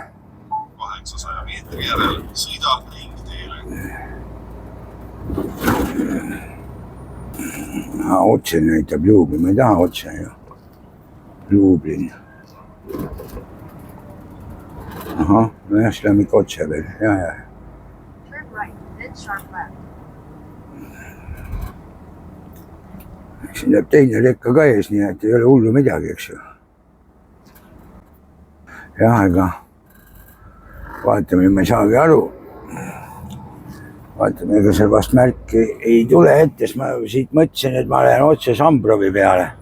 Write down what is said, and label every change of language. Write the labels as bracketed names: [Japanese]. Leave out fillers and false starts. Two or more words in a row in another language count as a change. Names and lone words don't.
[Estonian] 800 meetri järel sõidab ringteele. Otse näitab Ljublin, ma ei taha otse ju. Ljublin. Ahah, no jah, siis läheme ikka otse veel, ja. [English] Turn right, then sharp left. [Estonian] Siin läheb teine rekka ka ees, nii et ei ole hullu midagi, eks ju. Jah, ega vaatame, ma ei saagi aru. Vaatame, ega seal vast märki ei tule ette, sest ma siit mõtlesin, et ma lähen otse Sambrovi peale.